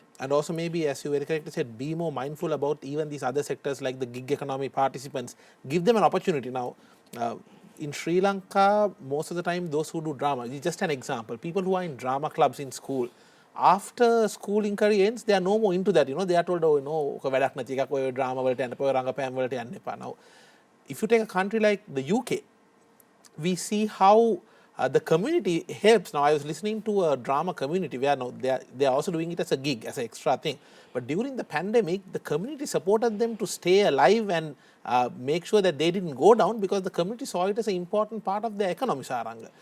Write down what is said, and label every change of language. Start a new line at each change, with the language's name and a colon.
English: And also maybe, as you very correctly said, be more mindful about even these other sectors like the gig economy participants. Give them an opportunity. Now, in Sri Lanka, most of the time, those who do drama, just an example, people who are in drama clubs in school, after school inquiry ends, they are no more into that. They are told, oh, no,
Sinhala: වැඩක් නැති එකක් ඔය drama වලට යන්න, ඔය රංගපෑම් වලට යන්න එපා.
English: Now, if you take a country like the UK, we see how the community helps. Now, I was listening to a drama community where now they are also doing it as a gig, as an extra thing. But during the pandemic, the community supported them to stay alive and make sure that they didn't go down, because the community saw it as an important part of their economy, Saranga.